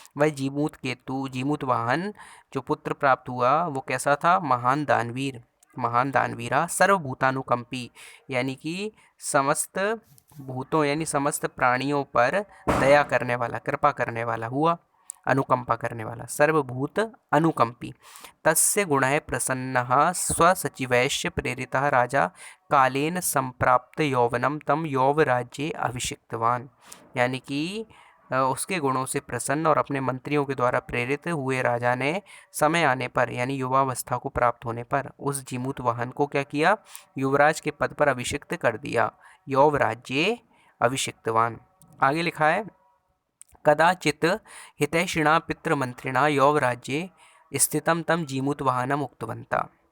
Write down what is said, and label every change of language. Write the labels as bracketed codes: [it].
[hi] वह जीमूत केतु, जीमूत वाहन जो पुत्र प्राप्त हुआ वो कैसा था? महान दानवीर, महान दानवीरा सर्वभूतानुकंपी, यानी कि समस्त भूतों यानी समस्त प्राणियों पर दया करने वाला, कृपा करने वाला हुआ, अनुकंपा करने वाला, सर्वभूत अनुकंपी। [sa] तस्य गुणः प्रसन्नः स्वसचिवैश्च प्रेरितः राजा कालेन संप्राप्त यौवनम तम यौवराज्ये अभिषिक्तवान। [hi] यानी कि उसके गुणों से प्रसन्न और अपने मंत्रियों के द्वारा प्रेरित हुए राजा ने समय आने पर यानी युवावस्था को प्राप्त होने पर उस जीमूत वाहन को क्या किया? युवराज के पद पर अभिषिक्त कर दिया, [sa] यौवराज्ये अभिषिक्तवान। [hi] आगे लिखा है [sa] कदाचित हितैषिणा पितृमंत्रिणा यौवराज्ये स्थितम तम जीमूत वाहनम उक्तवंता।